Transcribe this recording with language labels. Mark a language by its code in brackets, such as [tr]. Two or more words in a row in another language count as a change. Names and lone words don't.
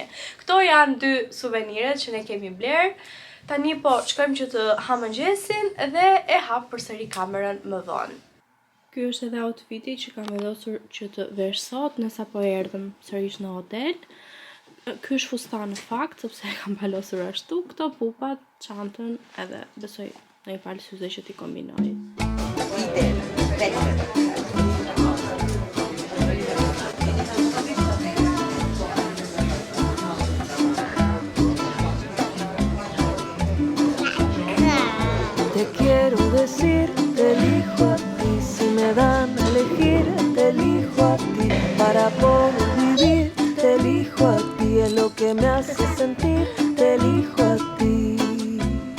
[sq] Këto janë dy suveniret që ne kemi bler. Tani po shkojmë që të ha mëngjesin dhe e hap përsëri kamerën më vonë. Ky është edhe outfiti që kam vendosur që të vesh sot, nësa po erdhëm sërish në hotel. Ky është fustan në fakt, sepse e kam palosur ashtu, këto pupat, çantën edhe besoj në i palë syze që t'i kombinoj. [es] Te quiero decir, te elijo a ti, si me dan a elegir, te elijo a ti, para poder vivir, te elijo a ti, es lo que me hace sentir, te elijo a ti.